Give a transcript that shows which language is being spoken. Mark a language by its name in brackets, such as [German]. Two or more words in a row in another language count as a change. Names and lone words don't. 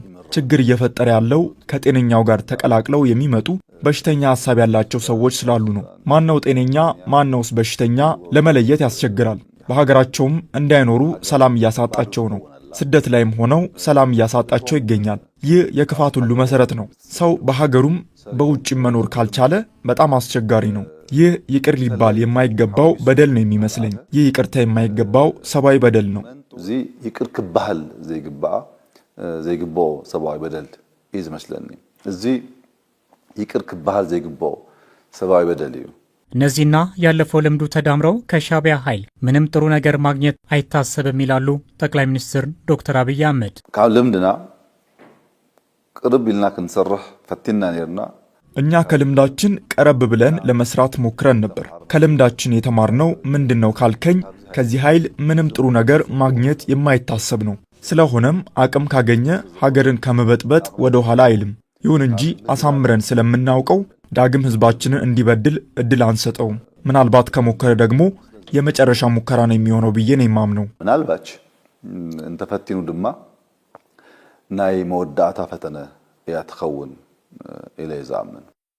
[Amharic] ችግር እየፈጠረ ያለው ከጤነኛው ጋር ተቀላቅለው የሚመጡ በሽተኛ ሐሳብ ያላቸው ሰዎች ስላሉ ነው። ማነው ጤነኛ ማነውስ በሽተኛ ለመለየት ያስቸግራል። በሀገራቸውም እንዳይኖሩ ሰላም እያሳጣቸው ነው። ስደት ላይም ሆነው ሰላም እያሳጣቸው ይገኛል። ይህ የክፋት ሁሉ መሰረት ነው። ሰው በሀገሩም በውጭም መኖር ካልቻለ በጣም አስቸጋሪ ነው። ይህ ይቅር ሊባል የማይገባው በደል ነው የሚመስለኝ። ይህ ይቅርታ የማይገባው ሰብአዊ በደል ነው። [Tigrinya] እዚ ይቅር ክባህል ዘይግባኦ ሰብአዊ በደል ይዝመስለኒ። እዚ ይቅር ክባህል ዘይግባኦ ሰብአዊ በደል እዩ። [Amharic] እነዚህና ያለፈው ልምዱ ተዳምረው ከሻዕቢያ ኃይል ምንም ጥሩ ነገር ማግኘት አይታሰብም ይላሉ ጠቅላይ ሚኒስትር ዶክተር አብይ አህመድ። [Tigrinya] ካብ ልምድና ቅርብ ኢልና ክንሰርሕ ፈቲና ነርና [Amharic] እኛ ከልምዳችን ቀረብ ብለን ለመስራት ሞክረን ነበር። ከልምዳችን የተማርነው ምንድነው ካልከኝ ከዚህ ኃይል ምንም ጥሩ ነገር ማግኘት የማይታሰብ ነው። ስለሆነም አቅም ካገኘ ሀገርን ከመበጥበጥ ወደ ኋላ አይልም። ይሁን እንጂ አሳምረን ስለምናውቀው ዳግም ህዝባችንን እንዲበድል እድል አንሰጠውም። ምናልባት ከሞከረ ደግሞ የመጨረሻ ሙከራ ነው የሚሆነው ብዬ ነው የማምነው። [Tigrinya] ምናልባች እንተፈቲኑ ድማ ናይ መወዳእታ ፈተነ እያ ትኸውን ኢለ ይዛምን